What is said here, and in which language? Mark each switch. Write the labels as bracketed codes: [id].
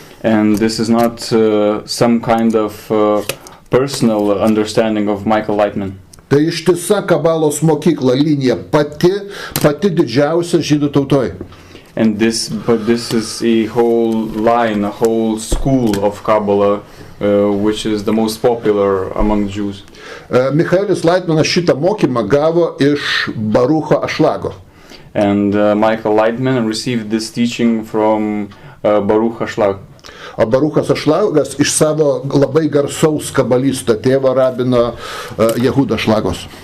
[en] And this is not some kind of personal understanding of Michael Laitman. [lt] Tai ištisa kabalos mokykla, linija, pati didžiausia žydų tautoj. [en] But this is a whole line, a whole school of Kabbalah, which is the most popular among Jews. [lt] Michaelis Laitmanas šitą mokymą gavo iš Barucho Ašlago. [en] And Michael Laitman received this teaching from Baruch Ašlag. [lt] O Baruchas Ašlagas iš savo labai garsaus kabalisto tėvo rabino Jehudo Ašlagos.